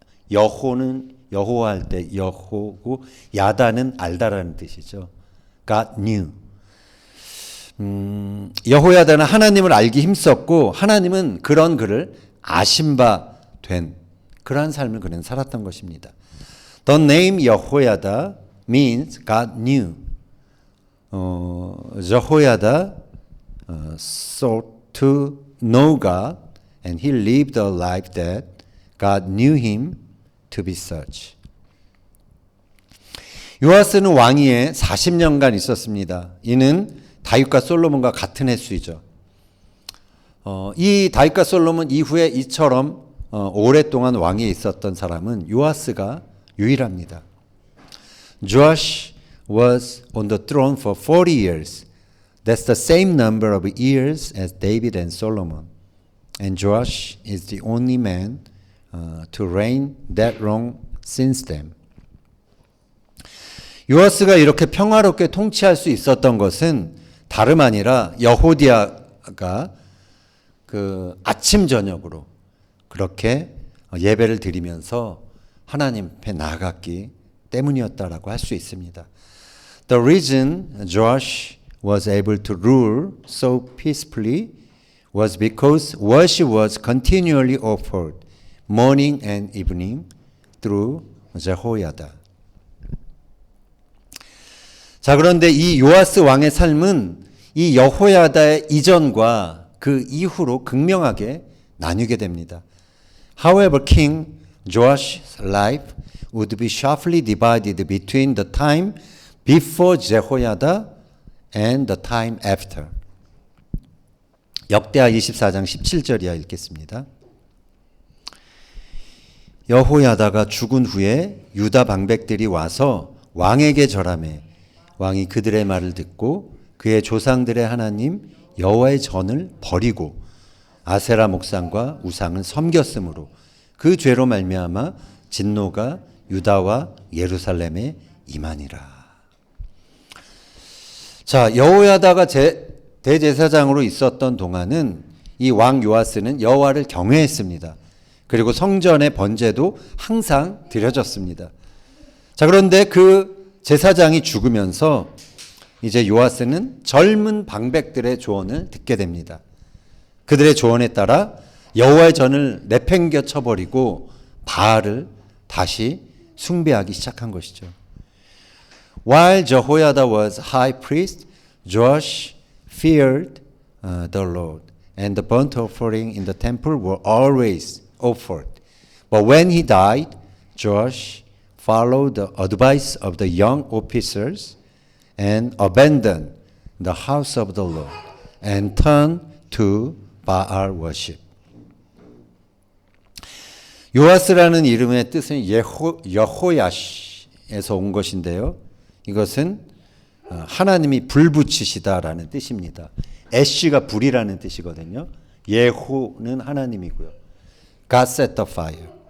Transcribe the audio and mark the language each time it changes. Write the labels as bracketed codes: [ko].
[ko] 여호는 여호와 할 때 여호고 야다는 알다라는 뜻이죠. [en] God knew. [ko] 여호야다는 하나님을 알기 힘썼고 하나님은 그런 그를 아신 바 된 그러한 삶을 그는 살았던 것입니다. [en] The name 여호야다 means God knew. 여호야다 sought to know God and he lived a life that God knew him to be such. [ko] 요아스는 왕위에 40년간 있었습니다. 이는 다윗과 솔로몬과 같은 횟수이죠. 이 다윗과 솔로몬 이후에 이처럼 오랫동안 왕위에 있었던 사람은 요아스가 유일합니다. [en] Joash was on the throne for 40 years. That's the same number of years as David and Solomon. And Joash is the only man to reign that long since them. [ko] 요아스가 이렇게 평화롭게 통치할 수 있었던 것은 다름 아니라 여호디아가 그 아침 저녁으로 그렇게 예배를 드리면서 하나님 앞에 나아갔기 때문이었다라고 할 수 있습니다. [en] The reason Joash was able to rule so peacefully was because worship was continually offered morning and evening through Jehoiada. [ko] 자, 그런데 이 요아스 왕의 삶은 이 여호야다의 이전과 그 이후로 극명하게 나뉘게 됩니다. [en] However, King Joash's life would be sharply divided between the time before Jehoiada and the time after. [ko] 역대하 24장 17절 이하 읽겠습니다. 여호야다가 죽은 후에 유다 방백들이 와서 왕에게 절하매 왕이 그들의 말을 듣고 그의 조상들의 하나님 여호와의 전을 버리고 아세라 목상과 우상을 섬겼으므로 그 죄로 말미암아 진노가 유다와 예루살렘에 임하니라. 자, 여호야다가 대제사장으로 있었던 동안은 이 왕 요아스는 여호와를 경외했습니다. 그리고 성전의 번제도 항상 드려졌습니다. 자, 그런데 그 제사장이 죽으면서 이제 요아스는 젊은 방백들의 조언을 듣게 됩니다. 그들의 조언에 따라 여호와의 전을 내팽겨 쳐버리고 바알을 다시 숭배하기 시작한 것이죠. [en] While Jehoiada was high priest, Joash feared the Lord, and the burnt offering in the temple were always offered. But when he died, Joash followed the advice of the young officers and abandoned the house of the Lord and turned to Baal worship. [ko] 요아스라는 이름의 뜻은 여호야시에서 온 것인데요. 이것은 하나님이 불 붙이시다라는 뜻입니다. 애쉬가 불이라는 뜻이거든요. 예호는 하나님이고요. [en] God set the fire.